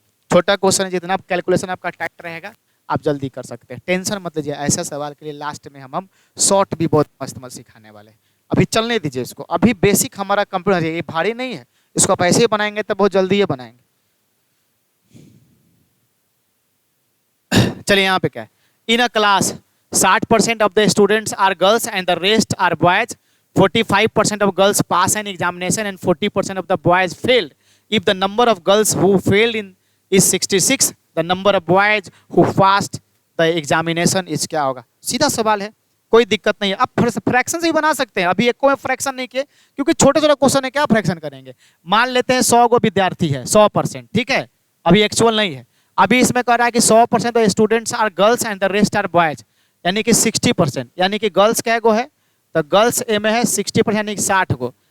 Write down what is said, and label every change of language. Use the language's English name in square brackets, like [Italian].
[Hindi] छोटा क्वेश्चन है, जितना कैलकुलेशन आपका टाइट रहेगा आप जल्दी कर सकते हैं, टेंशन मत लीजिए। ऐसा सवाल के लिए लास्ट में हम शॉर्ट भी बहुत मस्त मस्त सिखाने वाले हैं। अभी चलने दीजिए इसको, अभी बेसिक हमारा कंप्लीट है, ये भारी नहीं है, इसको आप ऐसे ही बनाएंगे तो बहुत जल्दी ये बनाएंगे। चलिए यहाँ पे क्या है, [English] In a class 60% of the students are girls and the rest are boys. 45% of girls pass an examination and 40% of the boys failed. If the number of girls who failed in is 66, the number of boys who passed the examination is [Hindi] क्या होगा? सीधा सवाल है, कोई दिक्कत नहीं है। आप फ्रैक्शन से ही बना सकते हैं, अभी एक को फ्रैक्शन नहीं किए क्योंकि छोटे छोटे क्वेश्चन है, क्या फ्रैक्शन करेंगे। मान लेते हैं 100 को विद्यार्थी है, 100%, ठीक है, अभी एक्चुअल नहीं है। अभी इसमें कह रहा है कि [English] 100% of students are girls and the rest are boys, [Hindi] यानी कि 60%, यानी कि गर्ल्स क्या गो है, तो गर्ल्स ए में है 60%, यानी कि 60 गो।